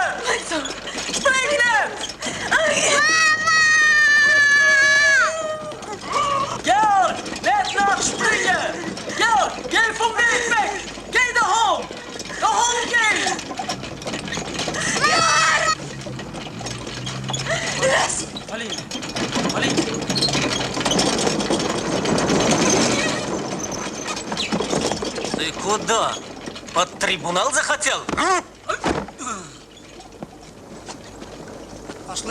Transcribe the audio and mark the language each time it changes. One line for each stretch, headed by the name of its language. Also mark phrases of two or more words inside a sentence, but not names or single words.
German: Springen! Georg, lädt nach springen! Georg, geh vom Weg weg! Geh daheim! Daheim geh!
Russian: Полин, Полин! Ты куда? Под трибунал захотел? Пошли!